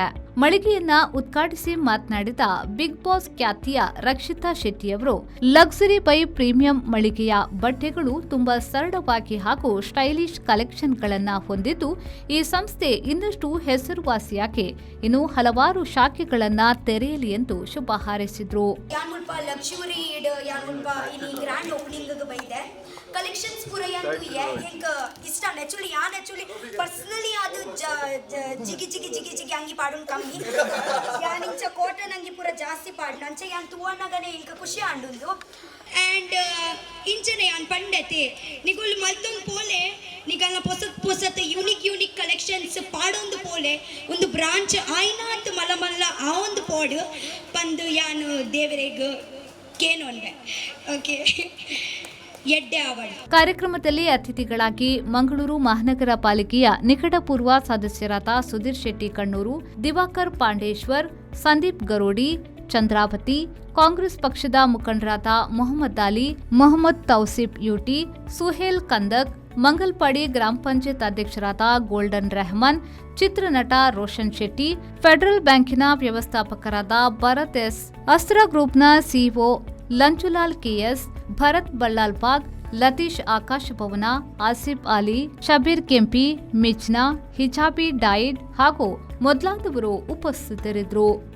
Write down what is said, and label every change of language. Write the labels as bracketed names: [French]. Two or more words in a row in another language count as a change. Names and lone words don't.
[Kannada] ಮಳಿಗೆಯನ್ನ ಉದ್ಘಾಟಿಸಿ ಮಾತನಾಡಿದ ಬಿಗ್ ಬಾಸ್ ಖ್ಯಾತಿಯ ರಕ್ಷಿತಾ ಶೆಟ್ಟಿಯವರು, ಲಕ್ಸುರಿ ಬೈ ಪ್ರೀಮಿಯಂ ಮಳಿಗೆಯ ಬಟ್ಟೆಗಳು ತುಂಬಾ ಸರಳವಾಗಿ ಹಾಗೂ ಸ್ಟೈಲಿಶ್ ಕಲೆಕ್ಷನ್ಗಳನ್ನ ಹೊಂದಿದ್ದು, ಈ ಸಂಸ್ಥೆ ಇನ್ನಷ್ಟು ಹೆಸರುವಾಸಿಯಾಗಿ ಇನ್ನು ಹಲವಾರು ಶಾಖೆಗಳನ್ನ ತೆರೆಯಲಿ ಎಂದು ಶುಭ ಹಾರೈಸಿದ್ರು. [Tulu] ಕಲೆಕ್ಷನ್ಸ್ ಪೂರ ಯಾಂತು ಹೆಂಗ ಇಷ್ಟ [English] actually personally [Tulu] ಅದು ಜಿಗಿ ಜಿಗಿ ಜಿಗಿ ಜಿಗಿ ಅಂಗಿ ಪಾಡುನ್ ಕಮ್ಮಿ ಯಾನ್ ಇಂಚ ಕಾಟನ್ ಅಂಗಿ ಪೂರ ಜಾಸ್ತಿ ಪಾಡ್ನ ಅಂಚ ಯಾನ್ ತುವನಗನೆ ಇಂಕ ಖುಷಿ ಆಂಡುಂದು ಅಂಡ್ ಇಂಚನೆ ಯಾನ್ ಪಂಡತೆ ನಿಗುಲ್ ಮಲ್ತೊಂದು ಪೋಲೆ ನಿಗಲ್ನ ಪೊಸತ್ [English] unique collections [Tulu] ಪಾಡೊಂದು ಪೋಲೆ ಒಂದು ಬ್ರಾಂಚ್ ಆಯ್ನಾತ್ ಮಲ್ಲ ಆ ಒಂದು ಪೋಡು ಪಂದು ಯಾನ್ ದೇವರೆಗ್ ಕೇನೊಂಡೆ ಓಕೆ. [Kannada] ಕಾರ್ಯಕ್ರಮದಲ್ಲಿ ಅತಿಥಿಗಳಾಗಿ ಮಂಗಳೂರು ಮಹಾನಗರ ಪಾಲಿಕೆಯ ನಿಕಟಪೂರ್ವ ಸದಸ್ಯರಾದ ಸುಧೀರ್ ಶೆಟ್ಟಿ ಕಣ್ಣೂರು, ದಿವಾಕರ್ ಪಾಂಡೇಶ್ವರ್, ಸಂದೀಪ್ ಗರೋಡಿ, ಚಂದ್ರಾವತಿ, ಕಾಂಗ್ರೆಸ್ ಪಕ್ಷದ ಮುಖಂಡರಾದ ಮೊಹಮ್ಮದ್ ಅಲಿ, ಮೊಹಮ್ಮದ್ ತೌಸಿಫ್ ಯುಟಿ, ಸುಹೇಲ್ ಕಂದಕ್, ಮಂಗಲ್ಪಾಡಿ ಗ್ರಾಮ ಪಂಚಾಯತ್ ಅಧ್ಯಕ್ಷರಾದ ಗೋಲ್ಡನ್ ರೆಹಮಾನ್, ಚಿತ್ರನಟ ರೋಷನ್ ಶೆಟ್ಟಿ, ಫೆಡರಲ್ ಬ್ಯಾಂಕಿನ ವ್ಯವಸ್ಥಾಪಕರಾದ ಭರತ್ ಎಸ್, ಅಸ್ತ್ರ ಗ್ರೂಪ್ನ ಸಿಇಒ ಲಂಚುಲಾಲ್ ಕೆಎಸ್, ಭರತ್ ಬಳ್ಳಾಲ್ಬಾಗ್, ಲತೀಶ್ ಆಕಾಶಭವನ, ಆಸಿಫ್ ಅಲಿ, ಶಬೀರ್ ಕೆಂಪಿ, ಮಿಚ್ನಾ, ಹಿಜಾಬಿ ಡೈಡ್ ಹಾಗೂ ಮೊದಲಾದವರು ಉಪಸ್ಥಿತರಿದ್ದರು.